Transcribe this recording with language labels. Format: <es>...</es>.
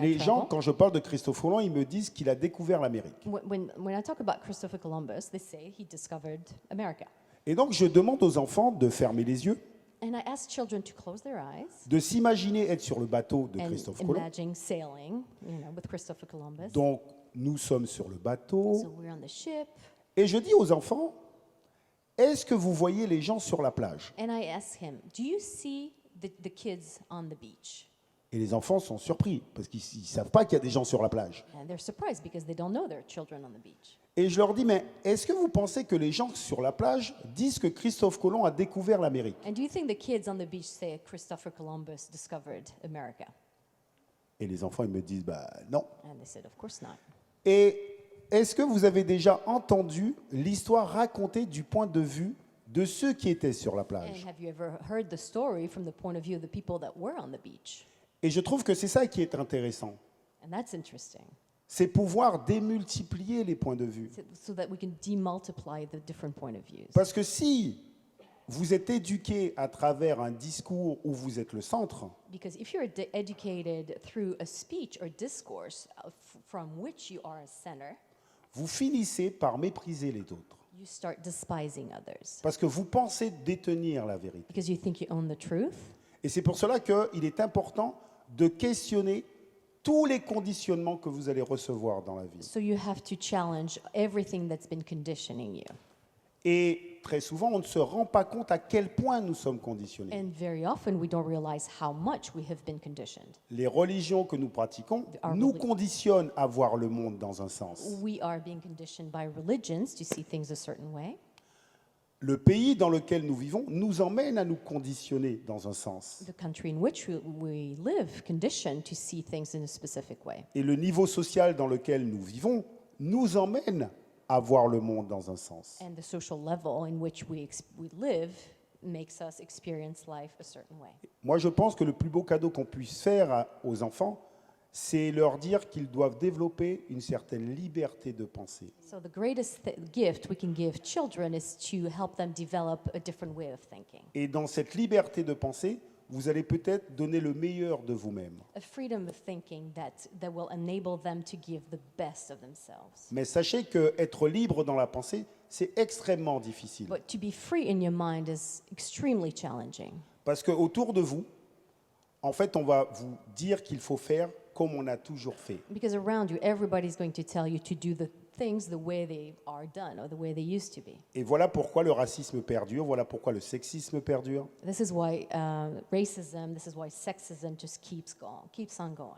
<fr>les</fr> <en>I</en> <fr>gens,</fr> <en>travel,</en> <fr>quand je parle de Christophe Colomb, ils me disent qu'il a découvert l'Amérique.</fr> <en>when I talk about Christopher Columbus, they say he discovered America.</en> <fr>Et donc, je demande aux enfants de fermer les yeux,</fr> <en>And I ask children to close their eyes</en> <fr>de s'imaginer être sur le bateau de</fr> <en>and</en> <fr>Christophe Colomb.</fr> <en>imagine sailing, with Christopher Columbus.</en> <fr>Donc, nous sommes sur le bateau.</fr> <en>So we're on the ship,</en> <fr>Et je dis aux enfants, est-ce que vous voyez les gens sur la plage?</fr> <en>and I ask him, "Do you see the kids on the beach?"</en> <fr>Et les enfants sont surpris, parce qu'ils ne savent pas qu'il y a des gens sur la plage.</fr> <en>And they're surprised because they don't know there are children on the beach.</en> <fr>Et je leur dis, mais est-ce que vous pensez que les gens sur la plage disent que Christophe Colomb a découvert l'Amérique?</fr> <en>And do you think the kids on the beach say Christopher Columbus discovered America?</en> <fr>Et les enfants, ils me disent, bah non.</fr> <en>And they said, of course not.</en> <fr>Et est-ce que vous avez déjà entendu l'histoire racontée du point de vue de ceux qui étaient sur la</fr> <en>And</en> <fr>plage?</fr> <en>have you ever heard the story from the point of view of the people that were on the beach?</en> <fr>Et je trouve que c'est ça qui est intéressant.</fr> <en>And that's interesting.</en> <fr>C'est pouvoir démultiplier les points de vue.</fr> <en>So that we can demultiply the different point of views.</en> <fr>Parce que si vous êtes éduqué à travers un discours où vous êtes le centre,</fr> <en>Because if you're educated through a speech or discourse from which you are a center,</en> <fr>vous finissez par mépriser les autres.</fr> <en>you start despising others.</en> <fr>Parce que vous pensez détenir la vérité.</fr> <en>Because you think you own the truth.</en> <fr>Et c'est pour cela qu'il est important de questionner tous les conditionnements que vous allez recevoir dans la vie.</fr> <en>So you have to challenge everything that's been conditioning you.</en> <fr>Et très souvent, on ne se rend pas compte à quel point nous sommes conditionnés.</fr> <en>And very often we don't realize how much we have been conditioned.</en> <fr>Les religions que nous pratiquons nous conditionnent à voir le monde dans un sens.</fr> <en>We are being conditioned by religions to see things a certain way.</en> <fr>Le pays dans lequel nous vivons nous emmène à nous conditionner dans un sens.</fr> <en>The country in which we live conditioned to see things in a specific way.</en> <fr>Et le niveau social dans lequel nous vivons nous emmène à voir le monde dans un sens.</fr> <en>And the social level in which we live makes us experience life a certain way.</en> <fr>Moi, je pense que le plus beau cadeau qu'on puisse faire aux enfants, c'est leur dire qu'ils doivent développer une certaine liberté de penser.</fr> <en>So the greatest gift we can give children is to help them develop a different way of thinking.</en> <fr>Et dans cette liberté de penser, vous allez peut-être donner le meilleur de vous-même.</fr> <en>A freedom of thinking that will enable them to give the best of themselves.</en> <fr>Mais sachez qu'être libre dans la pensée, c'est extrêmement difficile.</fr> <en>But to be free in your mind is extremely challenging.</en> <fr>Parce qu'autour de vous, en fait, on va vous dire qu'il faut faire comme on a toujours fait.</fr> <en>Because around you, everybody's going to tell you to do the things the way they are done or the way they used to be.</en> <fr>Et voilà pourquoi le racisme perdure, voilà pourquoi le sexisme perdure.</fr> <en>This is why racism, this is why sexism just keeps on going.</en>